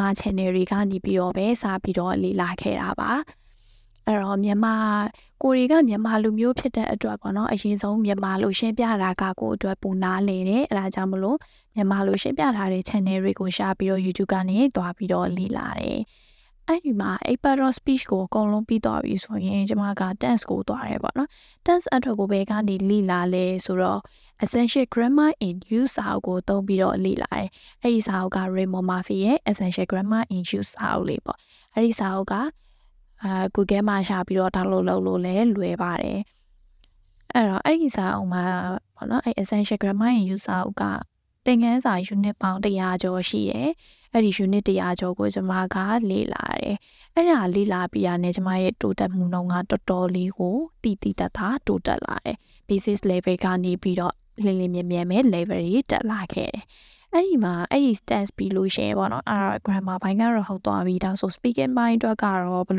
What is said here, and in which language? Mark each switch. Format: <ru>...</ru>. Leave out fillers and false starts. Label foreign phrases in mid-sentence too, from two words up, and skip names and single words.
<my>channel တွေကနေပြီးတော့ပဲစပြီးတော့လေ့လာခဲ့တာပါအဲ့တော့မြန်မာလူမျိုးဖြစ်တဲ့အတွက်ပေါ့နော်အရင်ဆုံးမြန်မာလူရှင်းပြ တာကကိုအတွက်ပုံနာလေတယ်အဲ့ဒါကြောင့်မလို့မြန်မာလူရှင်းပြထားတဲ့ channel တွေကိုရှာပြီးတော့ YouTube ကနေတွားပြီးတော့လေ့လာတယ်အဲ့ဒီမှာ</my> <en>eight pattern of speech</en> <my>ကိုအကုန်လုံးပြီးသွားပြီဆိုရင်ကျွန်မက tense ကိုတွားတယ်ပေါ့နော် tense အထောက်ကိုဘယ်ကနေလေ့လာလဲဆိုတော့ essential grammar in use စာအုပ်ကိုသုံးပြီးတော့လေ့လာတယ်အဲ့ဒီစာအုပ်က Raymond Murphy ရဲ့ essential grammar in use စာအုပ်လေးပေါ့အဲ့ဒီစာအုပ်က Google မှာရှာပြီးတော့ download လုပ်လို့လည်းလွယ်ပါတယ်အဲ့တော့အဲ့ဒီစာအုပ်မှာပေါ့နော်အဲ့ essential grammar in use စာအုပ်က သင်ခန်းစာ unit ပေါင်း100ကျော်ရှိတယ်အဲ့ဒီ unit 100ကျော်ကိုကျွန်မကလေ့လာတယ်အဲ့ဒါလေ့လာပြီးရတဲ့ကျွန်မရဲ့တိုးတက်မှုနှုန်းကတော်တော်လေးကိုတိတတ်တာတိုးတက်လာတယ်</my> <en>basic level</en> <my>ကနေပြီးတော့လင်းမြဲမဲ့ level တွေတက်လာခဲ့တယ်အဲ့ဒီမှာအဲ့ဒီ tense ပြီးလို့ရှိရင်ပေါ့နော်အဲ့ဒါ grammar ဘိုင်းကတော့ဟုတ်သွားပြီဒါဆို speaking ဘိုင်းအတွက်ကတော့ဘယ်</my>